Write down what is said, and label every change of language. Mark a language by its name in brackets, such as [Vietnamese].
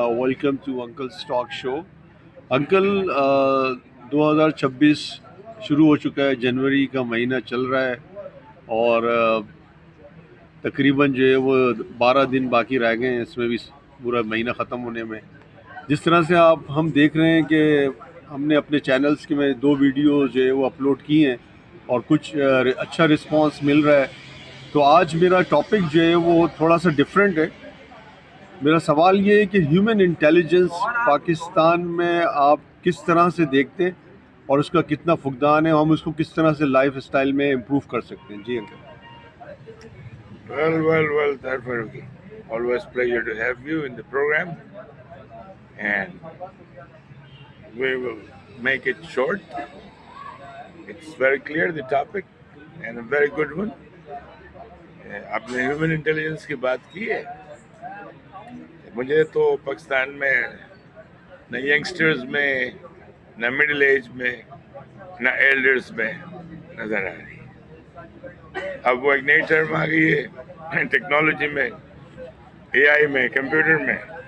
[English] Welcome to Uncle's Talk Show. [Hindi] Uncle 2026 शुरू हो चुका है, जनवरी का महीना चल रहा है और तकरीबन जो है वो 12 दिन बाकी रह गए हैं इसमें भी पूरा महीना ख़त्म होने में। जिस तरह से आप हम देख रहे हैं कि हमने अपने चैनल्स के में 2 वीडियो जो है वो अपलोड की हैं और कुछ अच्छा रिस्पांस मिल रहा है। तो आज मेरा टॉपिक जो है वो थोड़ा सा डिफरेंट है। मेरा सवाल ये है कि ह्यूमन इंटेलिजेंस पाकिस्तान में आप किस तरह से देखते हैं और उसका कितना फुकदान है, हम उसको किस तरह से लाइफ स्टाइल में इम्प्रूव कर सकते हैं। जी uncle. [English] Well, Tarfaruqi. Always pleasure to have you in the program, and we will make it short. It's very clear the topic, and a very good one. [Hindi] आपने ह्यूमन इंटेलिजेंस की बात की है। मुझे तो पाकिस्तान में न यंगस्टर्स में, न मिडिल एज में, न एल्डर्स में नजर आ रही। अब वो एक नई टर्म आ गई है टेक्नोलॉजी में, एआई में, कंप्यूटर में।